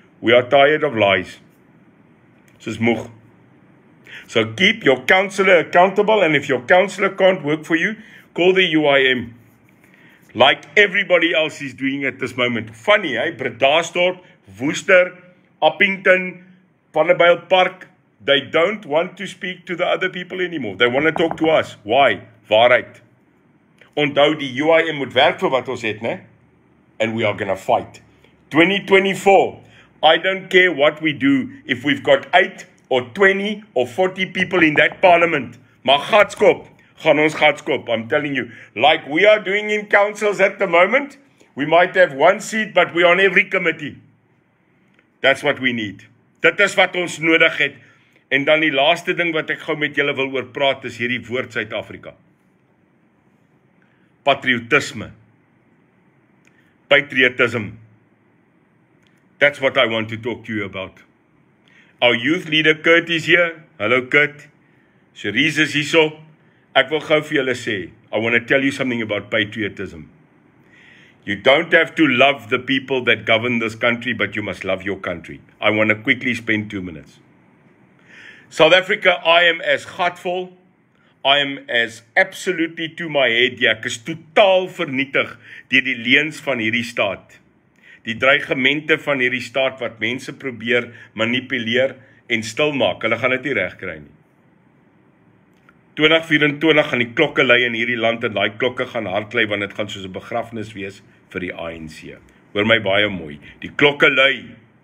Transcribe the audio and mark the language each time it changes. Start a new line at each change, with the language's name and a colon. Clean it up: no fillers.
English: We are tired of lies.
Afrikaans: Soos moeg.
English: So keep your councillor accountable, and if your councillor can't work for you, call the UIM. Like everybody else is doing at this moment. Funny, eh? Bredasdorp, Worcester, Uppington, Vanderbijl Park, they don't want to speak to the other people anymore. They want to talk to us. Why? Waarheid.
Afrikaans: Onthou die UIM moet werk vir wat ons het, né?
English: And we are going to fight. 2024, I don't care what we do if we've got 8 or 20 or 40 people in that parliament.
Afrikaans: Maar gatskop, gaan ons gatskop,
English: I'm telling you. Like we are doing in councils at the moment, we might have 1 seat, but we're on every committee. That's what we need.
Afrikaans: Dit is wat ons nodig het. En dan die laaste ding wat ek gou met julle wil oor praat, is hierdie woord Suid-Afrika.
English: Patriotism. Patriotism. That's what I want to talk to you about. Our youth leader Kurt is here. Hello Kurt.
Afrikaans: Cherise is hier. Ek wil gou vir julle sê,
English: I want to tell you something about patriotism. You don't have to love the people that govern this country, but you must love your country. I want to quickly spend 2 minutes. South Africa, I am as gatvol. I am as absolutely to my head.
Afrikaans: Ja, ek is totaal vernietig deur die leuns van hierdie staat. Die dreigemente van hierdie staat wat mense probeer manipuleer en stilmaak. Hulle gaan dit nie reg kry nie. 2024 gaan die klokke lui in hierdie land en daai klokke gaan hardklei want dit gaan soos 'n begrafnis wees vir die ANC. Hoor my baie mooi. Die klokke lui.